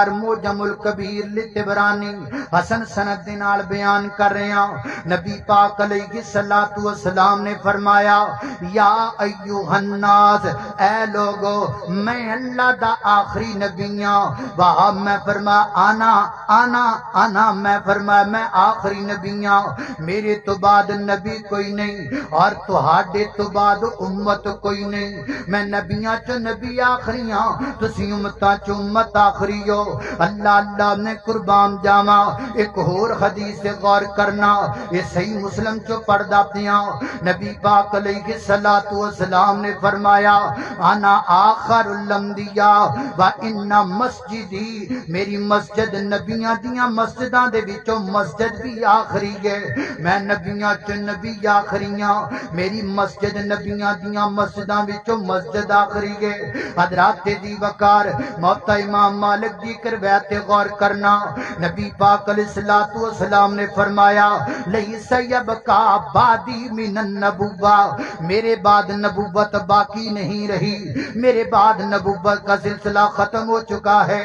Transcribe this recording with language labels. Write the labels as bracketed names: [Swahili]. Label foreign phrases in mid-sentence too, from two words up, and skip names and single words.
[Punjabi] موجم الکبیر لطبرانی حسن سند دے نال بیان کر رہے ہیں، نبی پاک [Arabic] علیہ الصلوۃ والسلام [Punjabi] نے فرمایا [Arabic] یا ایھا الناس، [Punjabi] اے لوگو میں اللہ دا آخری نبی ہاں۔ وہاں میں فرمایا انا میں فرمایا میں آخری نبی ہاں، میرے تو بعد نبی کوئی نہیں اور تہاڈے تو بعد امت کوئی نہیں، میں نبیاں چ نبی آخری ہاں، تسی امتاں چ امت آخری ہو۔ اللہ اللہ نے قربان جاواں، ایک اور حدیث سے غور کرنا، یہ صحیح مسلم چو پڑھدا پیاں، نبی پاک [Arabic] علیہ الصلوۃ والسلام [Punjabi] نے فرمایا [Arabic] انا آخر الانبیاء و ان مسجدی، [Punjabi] میری مسجد نبیاں دیاں مسجداں دے وچوں مسجد بھی آخری ہے، میں نبیاں چ نبی آخری ہاں، میری مسجد نبیاں دیاں مسجداں وچوں مسجد آخری ہے۔ حضرات دی وقار موتا امام مالک دی روایت غور کرنا، نبی پاک [Arabic] علیہ الصلوۃ والسلام [Punjabi] نے فرمایا [Arabic] لیس یبقا بعدی من النبوہ، [Urdu] میرے بعد نبوت باقی نہیں رہی، میرے بعد نبوت کا سلسلہ ختم ہو چکا ہے۔